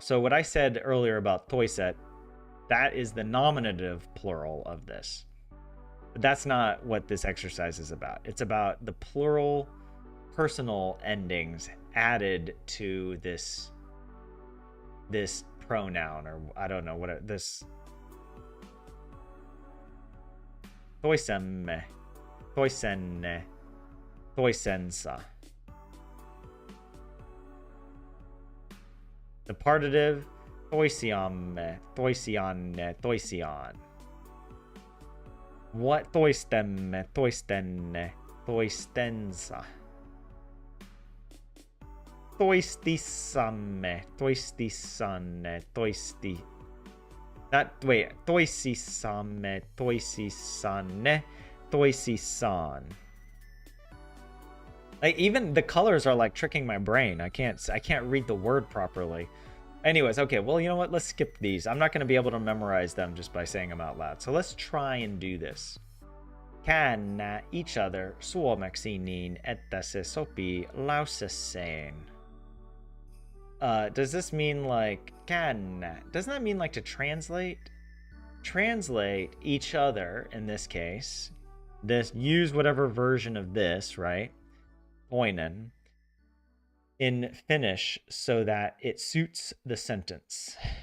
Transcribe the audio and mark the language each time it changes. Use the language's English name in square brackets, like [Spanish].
[English] So what I said earlier about toiset, that is the nominative plural of this. But that's not what this exercise is about. It's about the plural personal endings added to this pronoun, or I don't know what this. [Finnish] toisemme, toisenne, toisensa. The partitive, toisiamme, toisianne, toisiaan. What toistemme, toistenne, toistensa. Toistissamme, toistissanne, toisti. That wait, toisissamme, toisissanne, toisissaan. [English] Like even the colors are like tricking my brain. I can't read the word properly. Anyways, okay, well, you know what? Let's skip these. I'm not going to be able to memorize them just by saying them out loud. So let's try and do this. Can each other [Finnish] suomeksi niin, että se sopii lauseeseen. [English] Does this mean like can? Doesn't that mean like to translate? Translate each other in this case. This use whatever version of this, right? Toinen. In Finnish so that it suits the sentence.